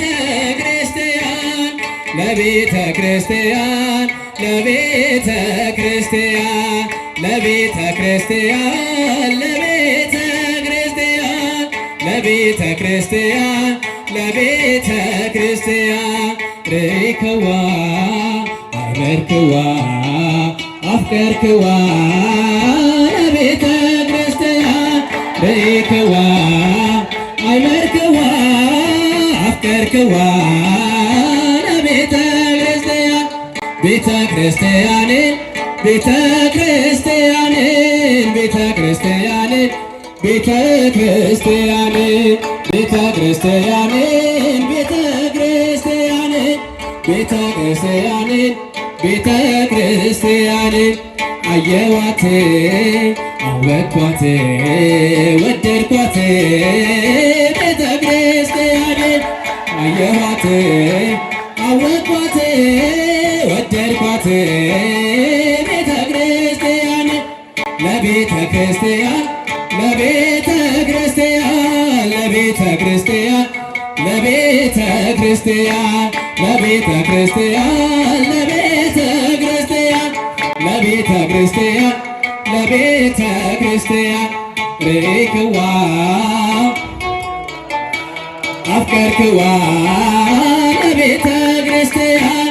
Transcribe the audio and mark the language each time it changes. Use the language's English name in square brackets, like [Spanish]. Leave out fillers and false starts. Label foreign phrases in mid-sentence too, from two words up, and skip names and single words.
[Geez] ክርስቲያን ለቤተ ክርስቲያን ለቤተ ክርስቲያን ለቤተ ክርስቲያን ለቤተ ክርስቲያን ለቤተ ክርስቲያን ለቤተ ክርስቲያን ርክዋ አመርክዋ አፍቀርክዋ ለቤተ ክርስቲያን ርክዋ አመርክዋ አፍቀርክዋ ለቤተ ክርስቲያን [Amharic] ቤተ ክርስቲያንን ቤተ ክርስቲያንን ቤተ ክርስቲያንን ቤተ ክርስቲያንን ቤተ ክርስቲያንን ቤተ ክርስቲያንን ቤተ ክርስቲያንን ቤተ ክርስቲያንን አየዋት አወቅኳት ወደድኳት ቤተ ክርስቲያንን አየዋት አወቅኳት ወደድኳት ቤተ ክርስቲያን ለቤተ ክርስቲያን ለቤተ ክርስቲያን ለቤተ ክርስቲያን ለቤተ ክርስቲያን ለቤተ ክርስቲያን [Geez] ክርስቲያን ለቤተ ክርስቲያን ርኢክዋ አፍቀርክዋ ለቤተ ክርስቲያን